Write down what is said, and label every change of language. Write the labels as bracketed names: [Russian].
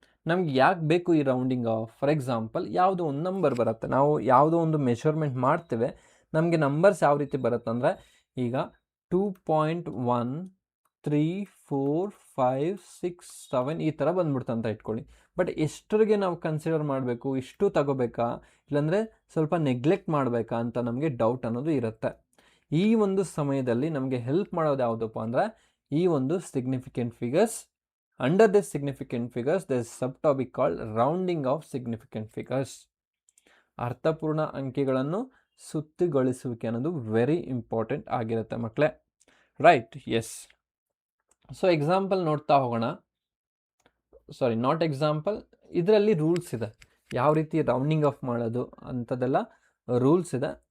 [Kannada] ನಮ್ಗೆ ಯಾಕೆ ಬೇಕು ಈ ರೌಂಡಿಂಗ್ ಆಫ್? [English] for example [Kannada] ಯಾವುದೋ ಒಂದು ನಂಬರ್ ಬರುತ್ತೆ, ನಾವು ಯಾವುದೋ ಒಂದು ಮೆಷರ್ಮೆಂಟ್ ಮಾಡ್ತೇವೆ, ನಮಗೆ ನಂಬರ್ಸ್ ಯಾವ ರೀತಿ ಬರುತ್ತೆ ಅಂದರೆ ಈಗ 2.13456 ಈ ಥರ ಬಂದ್ಬಿಡ್ತು ಅಂತ ಇಟ್ಕೊಳ್ಳಿ. ಬಟ್ ಎಷ್ಟರಿಗೆ ನಾವು ಕನ್ಸಿಡರ್ ಮಾಡಬೇಕು, ಇಷ್ಟು ತಗೋಬೇಕಾ ಇಲ್ಲಾಂದರೆ ಸ್ವಲ್ಪ ನೆಗ್ಲೆಕ್ಟ್ ಮಾಡಬೇಕಾ ಅಂತ ನಮಗೆ ಡೌಟ್ ಅನ್ನೋದು ಇರುತ್ತೆ. ಈ ಒಂದು ಸಮಯದಲ್ಲಿ ನಮಗೆ ಹೆಲ್ಪ್ ಮಾಡೋದು ಯಾವುದಪ್ಪ ಅಂದರೆ ಈ ಒಂದು significant figures. [English] Under this significant figures there is subtopic called rounding of significant figures. [Kannada] ಅರ್ಥಪೂರ್ಣ ಅಂಕಿಗಳನ್ನು ಸುತ್ತಿಗೊಳಿಸುವಿಕೆ ಅನ್ನೋದು [English] very important [Kannada] ಆಗಿರುತ್ತೆ ಮಕ್ಕಳೇ. [English] Right, yes. [Kannada] ಸೊ ಎಕ್ಸಾಂಪಲ್ ನೋಡ್ತಾ ಹೋಗೋಣ. [English] sorry, not example, [Kannada] ಇದರಲ್ಲಿ ರೂಲ್ಸ್ ಇದೆ ಯಾವ ರೀತಿ ರೌಂಡಿಂಗ್ ಆಫ್ ಮಾಡೋದು ಅಂಥದ್ದೆಲ್ಲ ರೂಲ್ಸ್ ಇದೆ.